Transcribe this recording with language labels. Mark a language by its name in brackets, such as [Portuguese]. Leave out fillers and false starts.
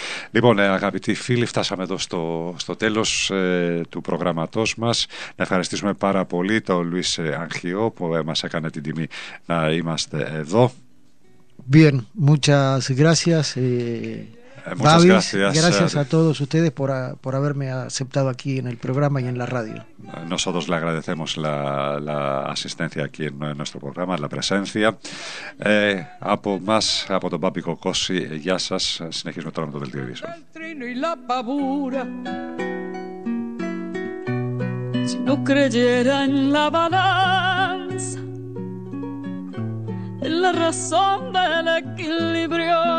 [Greek] Λοιπόν, αγαπητοί φίλοι, φτάσαμε εδώ στο τέλος του προγράμματός μας. Να ευχαριστήσουμε πάρα πολύ τον Λουίς Αγχιό που μας έκανε την τιμή να είμαστε εδώ. [Spanish] Bien, muchas gracias. Muchas Babis, gracias. Gracias a todos ustedes por haberme aceptado aquí en el programa y en la radio. Nosotros le agradecemos la asistencia aquí en nuestro programa, la presencia. [Greek] Από más, από τον Πάπη Κοκώση, γεια σας. Συνεχίζουμε τώρα με το δελτίο ειδήσεων. [Spanish] El trino y la pavura. Si no creyera en la balanza, en la razón del equilibrio.